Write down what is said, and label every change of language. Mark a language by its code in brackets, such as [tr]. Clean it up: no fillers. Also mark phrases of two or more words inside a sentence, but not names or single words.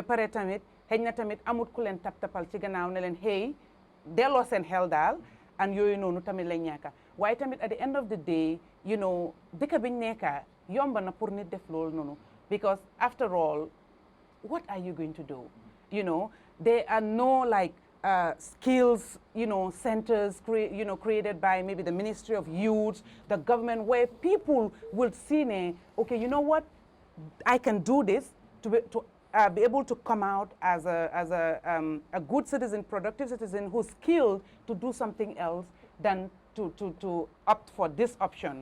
[wo] pare tamit xëy na tamit amut ku leen tapal ci gannaaw ne leen hey delloo seen xel daal and yooyu noonu tamit lañ ñàkka waaye tamit at [en] the end of the day you know [wo] dëkk biñ nekka yomba na pour nit def loolu noonu [en] because after all what are you going to do you know there are no like skills you know centers created by maybe the Ministry of Youth, the government, where people will see okay, you know what, I can do this to be able to come out as a good citizen, productive citizen who's skilled to do something else than to opt for this option.